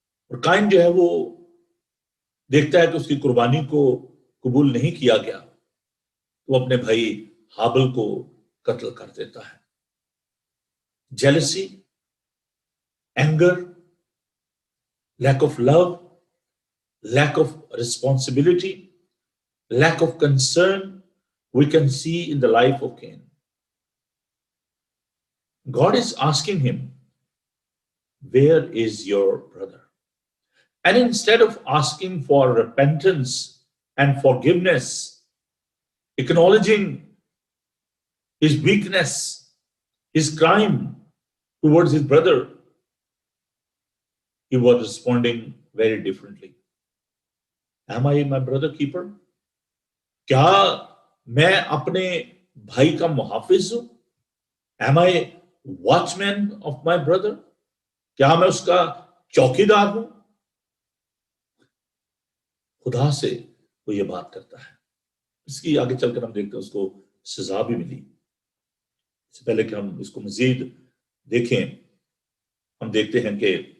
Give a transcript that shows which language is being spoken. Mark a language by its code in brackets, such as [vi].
[ur] اور قائن جو ہے وہ دیکھتا ہے کہ اس کی قربانی کو قبول نہیں کیا گیا، وہ اپنے بھائی ہابل کو قتل کر دیتا ہے۔ [en] Jealousy, anger, lack of love, lack of responsibility, lack of concern we can see in the life of Cain. God is asking him, where is your brother? And instead of asking for repentance and forgiveness, acknowledging his weakness, his crime towards his brother, he was responding very differently. Am I my brother keeper? [ur] کیا میں اپنے بھائی کا محافظ ہوں؟ [en] Am I watchman of my brother? [ur] کیا میں اس کا چوکیدار ہوں؟ خدا سے وہ یہ بات کرتا ہے۔ اس کی آگے چل کر ہم دیکھتے ہیں اس کو سزا بھی ملی۔ اس سے پہلے کہ ہم اس کو مزید دیکھیں، ہم دیکھتے ہیں کہ